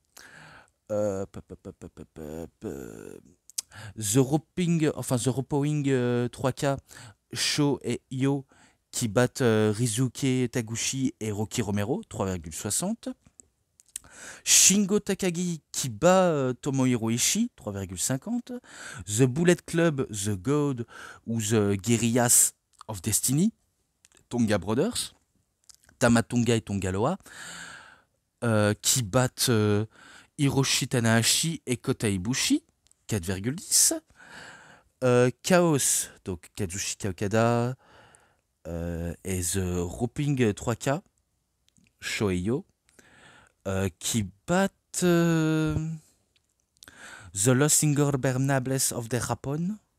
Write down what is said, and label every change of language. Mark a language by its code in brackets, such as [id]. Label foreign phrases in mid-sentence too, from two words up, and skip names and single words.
[fr] The Roppongi 3K, Sho et Yo qui battent Rizuke Taguchi et Rocky Romero, 3,60. Shingo Takagi qui bat Tomohiro Ishii, 3,50. The Bullet Club, The God ou The Guerrillas of Destiny, Tonga Brothers, Tamatonga et Tongaloa, qui battent Hiroshi Tanahashi et Kota Ibushi, 4,10. Chaos, donc Kazuchika Okada et The Roppongi 3K, Sho et Yo, qui battent The Los Ingobernables of the Japón.